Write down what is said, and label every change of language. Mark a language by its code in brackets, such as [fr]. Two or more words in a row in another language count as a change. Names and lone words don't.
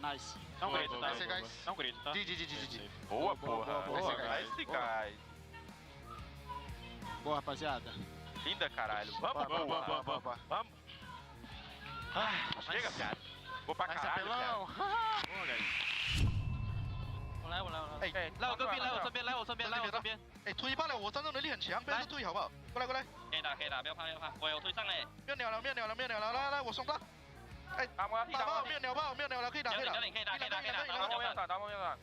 [pt] Não grita, tá? Guys. Não grita, tá? GG. Boa, porra. Nice, guys. Boa, rapaziada. Linda, caralho. Vamos. Chega, viado. Vou pra caralho, viado. Boa, guys. [zh] 我来。哎，来我这边。哎，推爆了，我战斗能力很强，不要推好不好？过来。可以打，不要怕。我有推上嘞。没有鸟了，来，我送他。哎，打爆，没有鸟了，可以打。可以打。打猫没有。